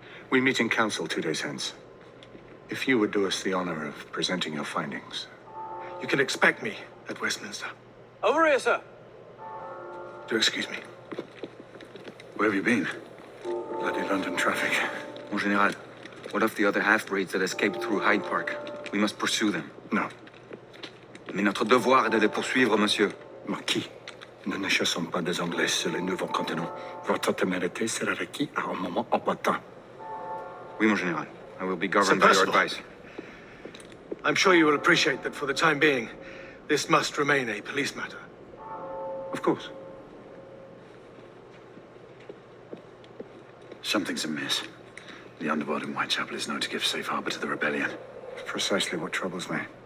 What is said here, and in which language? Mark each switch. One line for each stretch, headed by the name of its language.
English: We meet in council 2 days hence. If you would do us the honor of presenting your findings. You can expect me at Westminster. Over here, sir. Do excuse me. Where have you been? Bloody London traffic.
French: Mon Général,
English: what of the other half-breeds that escaped through Hyde Park? We must pursue them. No.
French: Mais notre devoir est de les poursuivre, monsieur. Marquis, nous ne chassons pas des Anglais sur les nouveaux continents. Votre témérité sera requis à un moment opportun. Oui, mon Général.
English: I will be governed by your Percival. advice. I'm sure you will appreciate that for the time being, this must remain a police matter. Of course. Something's amiss. The underworld in Whitechapel is known to give safe harbor to the rebellion. Precisely what troubles me.